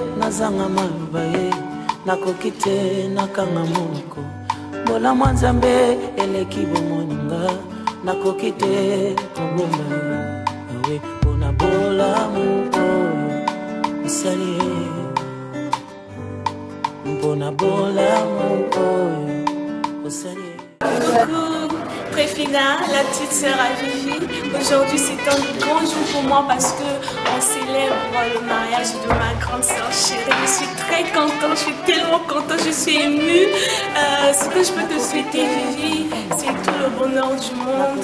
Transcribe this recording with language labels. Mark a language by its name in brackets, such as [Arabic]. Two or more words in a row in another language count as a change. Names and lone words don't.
[Lingala] nazanga maluba ye nakokite nakanga monoko bola mwanzambe eleki bomoninga nakokite kobomba awe pona bola muko usali pona bola muko usali. [French] Préfina, la petite sœur à Vivi. Aujourd'hui c'est un grand jour pour moi parce qu'on célèbre le mariage de ma grande sœur chérie. Je suis très contente, je suis tellement contente, je suis émue. Ce que je peux te souhaiter Vivi, c'est tout le bonheur du monde.